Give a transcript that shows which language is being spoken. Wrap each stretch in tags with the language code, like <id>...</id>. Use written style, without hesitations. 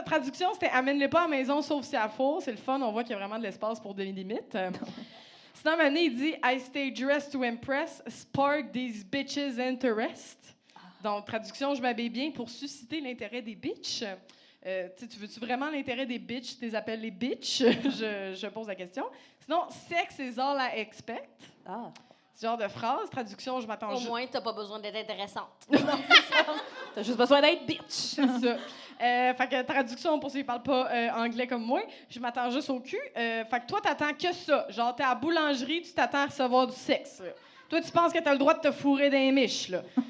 <fr>Traduction, c'était « Amène-les pas à la maison, sauf si à four ». C'est le fun, on voit qu'il y a vraiment de l'espace pour des limites. Sinon, maintenant, il dit «</fr> <en>I stay dressed to impress, spark these bitches' interest ».</en> <fr>Donc, traduction, je m'habille bien pour susciter l'intérêt des bitches. Tu veux-tu vraiment l'intérêt des bitches? Tu les appelles les bitches? je pose la question.</fr> <en>Sinon, sex is all I expect.</en> <fr>Ah. Ce genre de phrase. Traduction, je m'attends... Au moins, t'as pas besoin d'être intéressante. Non, c'est ça. T'as juste besoin d'être bitch. C'est ça. Fait que traduction, pour ceux qui parlent pas anglais comme moi, je m'attends juste au cul. Fait que toi, t'attends que ça. Genre, t'es à la boulangerie, tu t'attends à recevoir du sexe. Là. Toi, tu penses que t'as le droit de te fourrer dans les miches, là.</fr>